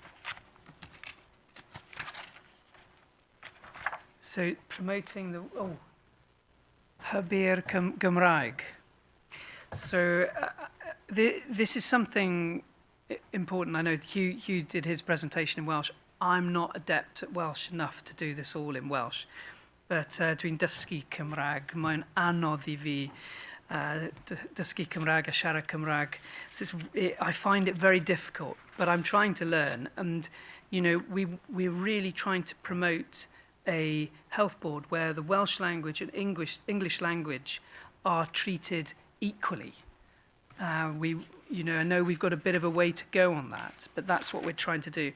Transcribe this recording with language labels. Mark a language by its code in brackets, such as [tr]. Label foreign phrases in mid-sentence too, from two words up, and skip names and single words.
[en] So, promoting the [cy] Hyber Gymraeg. [en] So, this is something important. I know Hugh did his presentation in Welsh. I'm not adept at Welsh enough to do this all in Welsh. [cy] But dwi'n dysgu Cymraeg. Mae'n anodd I fi dysgu Cymraeg a siarad Cymraeg. [en] So I find it very difficult, but I'm trying to learn. And, we're really trying to promote a health board where the Welsh language and English language are treated equally. I know we've got a bit of a way to go on that, but that's what we're trying to do.